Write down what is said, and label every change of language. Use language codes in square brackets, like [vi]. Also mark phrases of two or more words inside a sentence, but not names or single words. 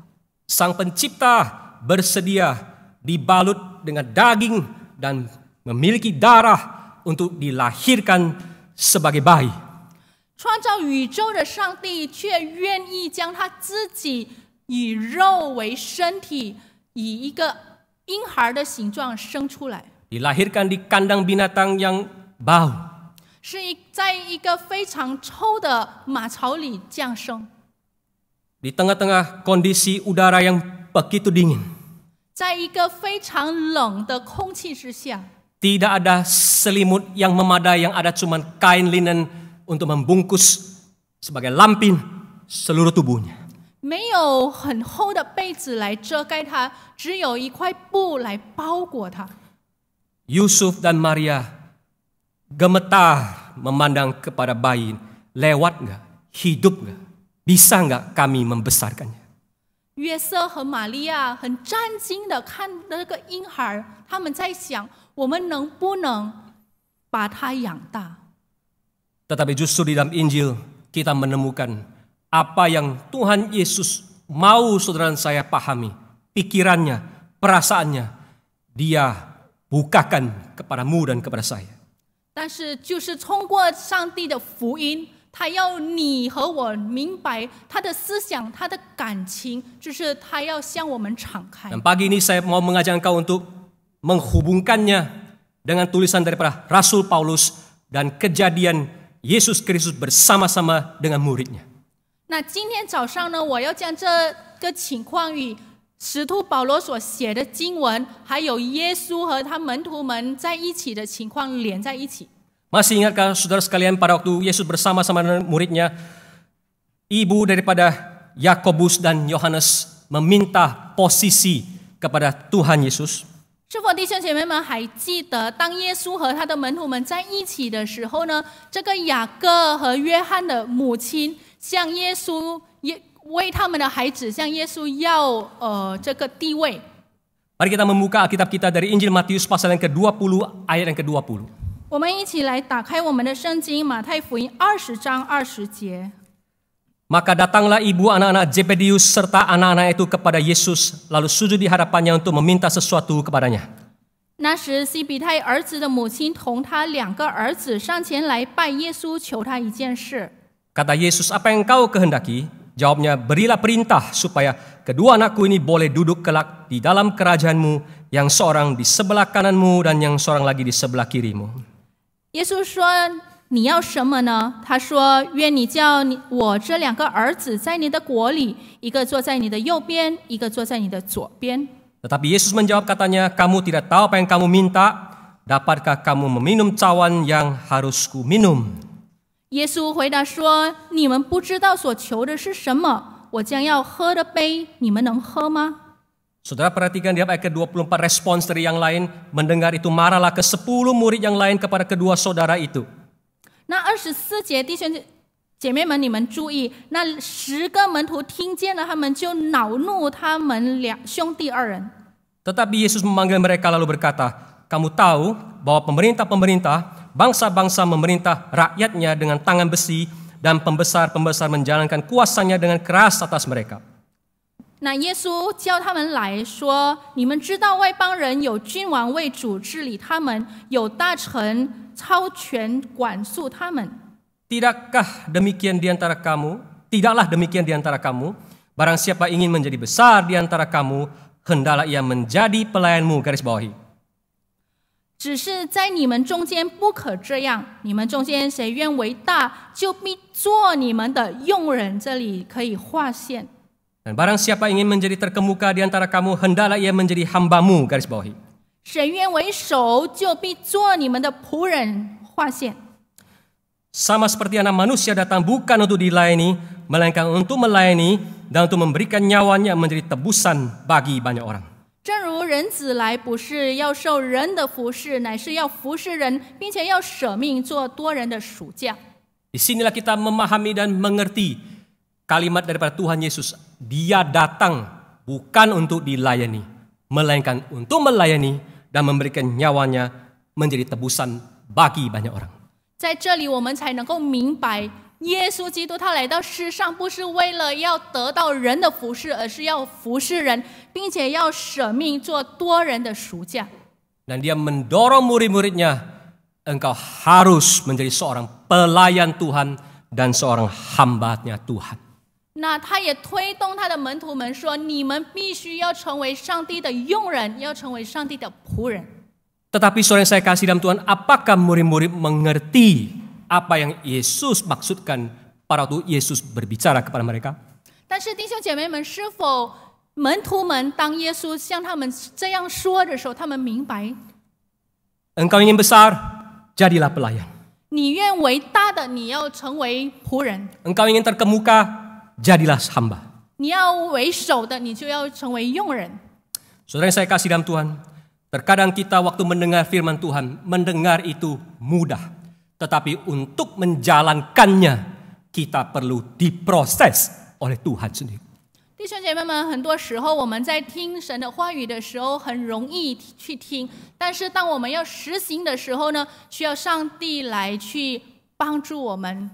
[id] Sang pencipta bersedia dibalut dengan daging dan memiliki darah untuk dilahirkan sebagai bayi. [zh] 创造宇宙的上帝却愿意将他自己以肉为身体，以一个婴孩的形状生出来， [id] Dilahirkan di kandang binatang yang bau. [zh] 是在一个非常臭的马槽里降生， [id] Di tengah-tengah kondisi udara yang begitu dingin. [zh] 在一个非常冷的空气之下， [id] Tidak ada selimut yang memadai, yang ada cuma kain linen untuk membungkus sebagai lampin seluruh tubuhnya. [zh] 没有很厚的被子来遮盖它，只有一块布来包裹它。 [id] Yusuf dan Maria gemetar memandang kepada bayi. Lewat nggak? Hidup nggak? Bisa nggak kami membesarkannya? [zh] 约瑟和玛利亚很战惊的看那个婴孩，他们在想：我们能不能把他养大？ [id] Tetapi justru di dalam Injil kita menemukan apa yang Tuhan Yesus mau saudara dan saya pahami. Pikirannya, perasaannya, dia bukakan kepadamu dan kepada saya. [zh] 但是就是通过上帝的福音，他要你和我明白他的思想、他的感情，就是他要向我们敞开。 [id] Dan pagi ini saya mau mengajak engkau untuk menghubungkannya dengan tulisan daripada Rasul Paulus dan kejadian Yesus Kristus bersama-sama dengan muridnya. [zh] 那今天早上呢，我要将这个情况与使徒保罗所写的经文，还有耶稣和他门徒们在一起的情况连在一起。 [id] Masih ingatkah saudara sekalian pada waktu Yesus bersama-sama dengan muridnya, ibu daripada Yakobus dan Yohanes meminta posisi kepada Tuhan Yesus? [zh] 是否弟兄姐妹们还记得，当耶稣和他的门徒们在一起的时候呢？这个雅各和约翰的母亲向耶稣为他们的孩子向耶稣要这个地位。 [id] Mari kita membuka Alkitab kita dari Injil Matius pasal yang ke-20 ayat yang ke-20. [zh] 我们一起来打开我们的圣经，马太福音20章20节。 [id] Maka datanglah ibu anak-anak Zebedius serta anak-anak itu kepada Yesus, lalu sujud di hadapannya untuk meminta sesuatu kepadanya. [zh] 那时，西比太儿子的母亲同他2个儿子上前来拜耶稣，求他一件事。 [id] Kata Yesus, apa yang kau kehendaki? Jawabnya, berilah perintah supaya kedua anakku ini boleh duduk kelak di dalam kerajaanmu, yang seorang di sebelah kananmu dan yang seorang lagi di sebelah kirimu. [zh] 耶稣说：“你要什么呢？” 他说：“愿你叫我这2个儿子在你的国里，一个坐在你的右边，一个坐在你的左边。” [id] Tetapi Yesus menjawab katanya, kamu tidak tahu apa yang kamu minta, dapatkah kamu meminum cawan yang harus ku minum? [zh] 耶稣回答说：“你们不知道所求的是什么，我将要喝的杯，你们能喝吗？” [id] Saudara perhatikan di ayat ke-24 respons dari yang lain, mendengar itu marahlah ke-10 murid yang lain kepada kedua saudara itu. [zh] 那24节，弟兄姐妹们，你们注意，那10个门徒听见了，他们就恼怒他们兄弟2人。 [id] Tetapi Yesus memanggil mereka lalu berkata, kamu tahu bahwa pemerintah-pemerintah, bangsa-bangsa memerintah rakyatnya dengan tangan besi dan pembesar-pembesar menjalankan kuasanya dengan keras atas mereka. [zh] 那耶稣叫他们来说：“你们知道外邦人有君王为主治理他们，有大臣操权管束他们。 [id] Tidaklah demikian di antara kamu, barang siapa ingin menjadi besar di antara kamu, hendaklah ia menjadi pelayanmu. Garis bawahi. [zh] 只是在你们中间不可这样，你们中间谁愿为大，就必做你们的用人。” 这里可以划线。 [id] Dan barang siapa ingin menjadi terkemuka di antara kamu, hendaklah ia menjadi hambamu. Garis bawahi. [zh] 谁愿为首，就必做你们的仆人。划线。 [id] Sama seperti anak manusia datang bukan untuk dilayani, melainkan untuk melayani dan untuk memberikan nyawanya menjadi tebusan bagi banyak orang. [zh] 正如人子来，不是要受人的服侍，乃是要服侍人，并且要舍命做多人的赎价。 [id] Disinilah kita memahami dan mengerti kalimat daripada Tuhan Yesus. Dia datang bukan untuk dilayani, melainkan untuk melayani dan memberikan nyawanya menjadi tebusan bagi banyak orang. [zh] 在这里，我们才能够明白，耶稣基督他来到世上，不是为了要得到人的服侍，而是要服侍人，并且要舍命做多人的赎价。 [id] Dan dia mendorong murid-muridnya, engkau harus menjadi seorang pelayan Tuhan dan seorang hamba-Nya Tuhan. [zh] 那他也推动他的门徒们说：“你们必须要成为上帝的用人，要成为上帝的仆人。” [id] Tetapi saudara yang saya kasih dalam Tuhan, apakah murid-murid mengerti apa yang Yesus maksudkan pada waktu Yesus berbicara kepada mereka? [zh] 但是弟兄姐妹们，是否门徒们当耶稣向他们这样说的时候，他们明白？ [id] Engkau ingin besar, jadilah pelayan. [zh] 你愿为大的，你要成为仆人； [id] Engkau ingin terkemuka, jadilah hamba. [zh] 你要为首的，你就要成为用人。 [id] Saudara yang saya kasih dalam Tuhan, terkadang kita waktu mendengar firman Tuhan, mendengar itu mudah. Tetapi untuk menjalankannya, kita perlu diproses oleh Tuhan sendiri. [zh] 弟兄姐妹们，很多时候我们在听神的话语的时候，很容易去听，但是当我们要实行的时候呢，需要上帝来去帮助我们。